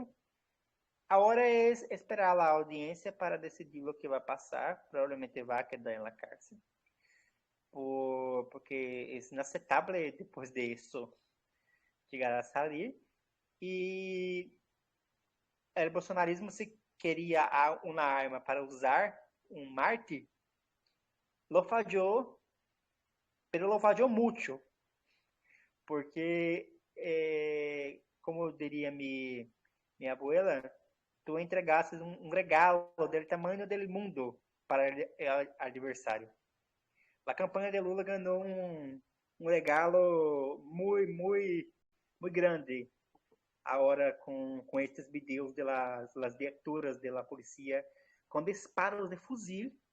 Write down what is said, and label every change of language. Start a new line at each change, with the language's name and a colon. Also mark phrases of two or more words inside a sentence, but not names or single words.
Portuguese: Agora é esperar a audiência para decidir o que vai passar, provavelmente vai quedar na cárcel, porque é inaceitável depois disso chegar a sair. E o bolsonarismo, se queria uma arma para usar um mártir,
Spanish: lo falló, pero lo falló mucho,
Portuguese: porque, como diria minha abuela, tu entregaste um regalo do tamanho do mundo para o adversário. A campanha de Lula ganhou um regalo muito grande, agora com estes vídeos das viaturas da polícia com disparos de fuzil.